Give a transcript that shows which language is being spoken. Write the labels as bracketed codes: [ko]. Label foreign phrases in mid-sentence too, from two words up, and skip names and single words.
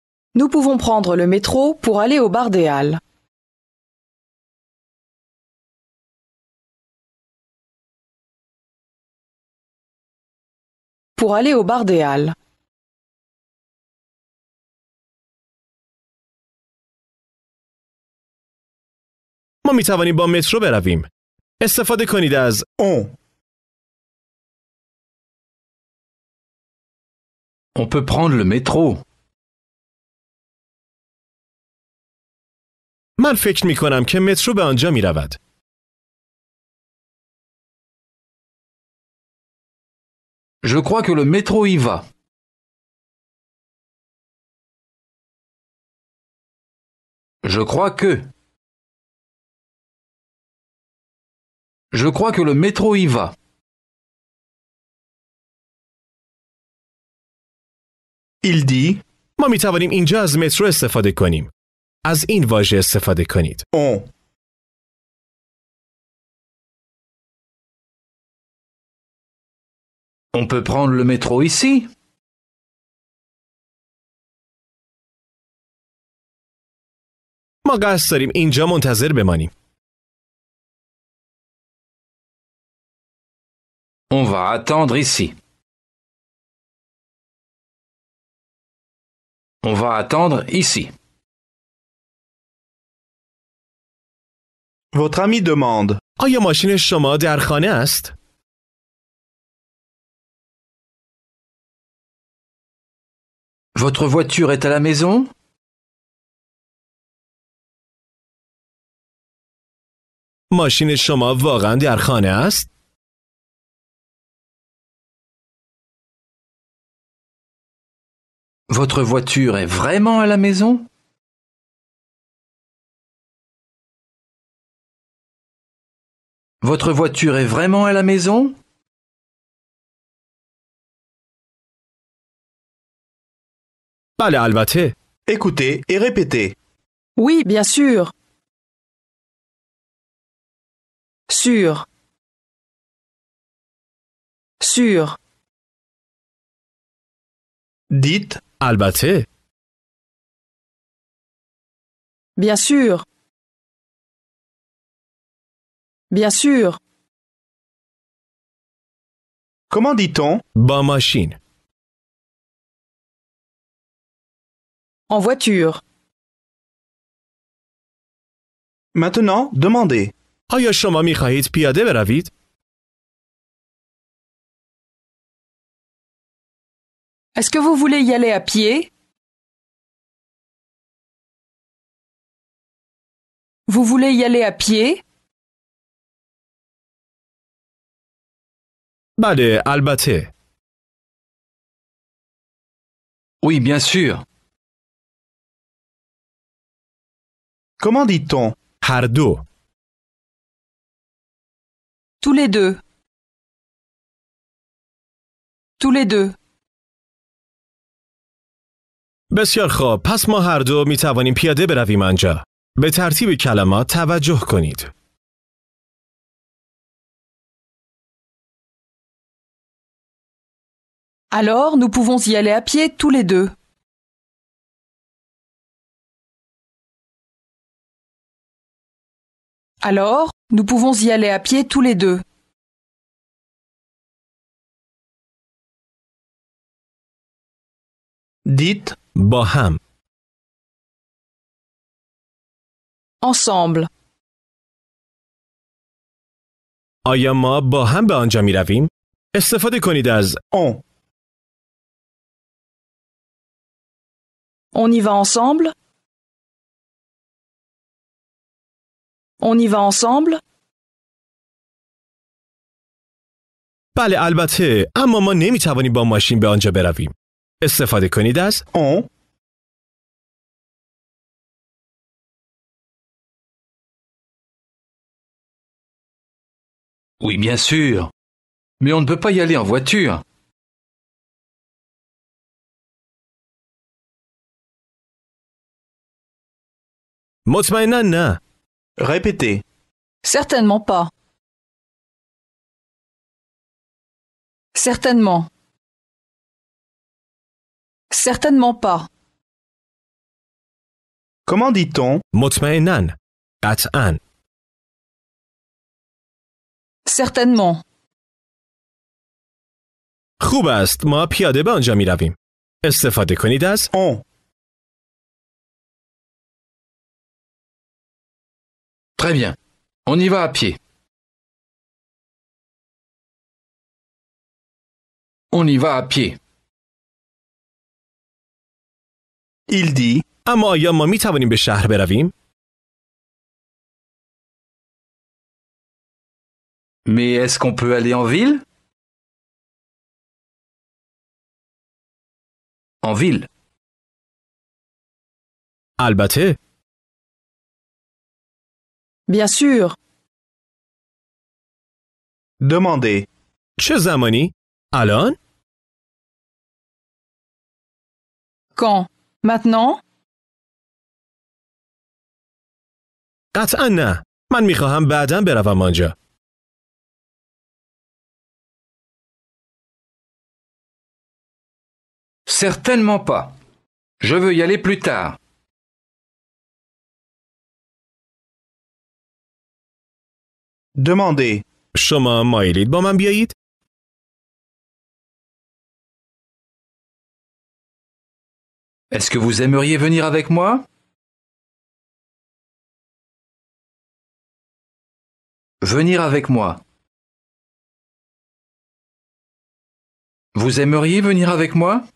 [fr] Nous pouvons prendre le métro pour aller au bar des Halles. Pour aller au bar des Halles. [fa] ما می توانیم با مترو برویم. استفاده کنید از [fr] On. On peut prendre le métro. [fa] من فکر می کنم که مترو به آنجا می رود. [fr] Je crois que le métro y va. Je crois que. Je crois que le métro y va. Il dit [fa] ما می توانیم اینجا از مترو استفاده کنیم. از این واژه استفاده کنید. [fr] on. On peut prendre le métro ici. [fa] ما قصد داریم اینجا منتظر بمانیم. [fr] On va attendre ici. On va attendre ici. Votre ami demande [fa] آیا ماشین شما در خانه است؟ [fr] Votre voiture est à la maison? [fa] ماشین شما واقعا در خانه است؟ [fr] Votre voiture est vraiment à la maison? Votre voiture est vraiment à la maison? [fa] بله البته. [fr] Écoutez et répétez. Oui, bien sûr. Sûr. Sûr. Dites [fa] البته. [fr] Bien sûr. Bien sûr. comment dit-on [fa] با ماشین. [fr] En voiture. Maintenant, demandez. [fa] آیا شما می خواهید پیاده بروید؟ [fr] Est-ce que vous voulez y aller à pied? Vous voulez y aller à pied? [fa] بله البته. [fr] Oui, bien sûr. Comment dit-on [fa] هر دو. [fr] Tous les deux. Tous les deux. [fa] بسیار خوب. پس ما هر دو می توانیم پیاده برویم آنجا. به ترتیب کلمات توجه کنید. [fr] Alors, nous pouvons y aller à pied tous les deux. Alors, nous pouvons y aller à pied tous les deux. Dites [fa] با هم. [fr] Ensemble. [fa] آیا ما با هم به آنجا می رویم؟ استفاده کنید از [fr] on. On y va ensemble? On y va ensemble? [fa] بله البته. اما ما نمی توانیم با ماشین به آنجا برویم. استفاده کنید از [fr] On. Oui, bien sûr. Mais on ne peut pas y aller en voiture. [fa] مطمئنا نه. [fr] Répétez. Certainement pas. Certainement. Certainement pas. Comment dit-on [fa] مطمئناً. قطعاً. [fr] Certainement. [fa] خوب است. ما پیاده به آنجا می رویم. استفاده کنید از [fr] on Très bien. On y va à pied. On y va à pied. Il dit [fa] اما آیا ما می توانیم به شهر برویم؟ [fr] Mais est-ce qu'on peut aller en ville? En ville. [fa] البته. [fr] Bien sûr. demander. [fa] چه زمانی؟ الان؟ [fr] Quand? Maintenant? [fa] قطعاً نه. من می خواهم بعداً بروم آنجا. [fr] Certainement pas. Je veux y aller plus tard. Demander. [fa] شما مایلید با من بیایید؟ [fr] Est-ce que vous aimeriez venir avec moi? Venir avec moi. Vous aimeriez venir avec moi?